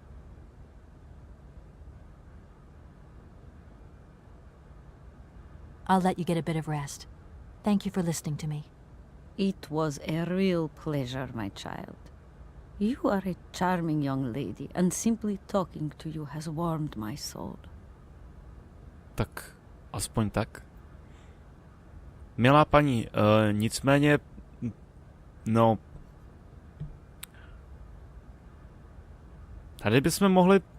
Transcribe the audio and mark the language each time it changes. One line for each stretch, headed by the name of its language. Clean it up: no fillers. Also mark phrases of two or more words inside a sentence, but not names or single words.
English: I'll let you get a bit of rest. Thank you for listening to me. It was a real pleasure, my child. You are a charming young lady, and simply talking to you has warmed my soul.
Czech: Tak, aspoň tak. Milá paní, nicméně, no, tady bychom mohli...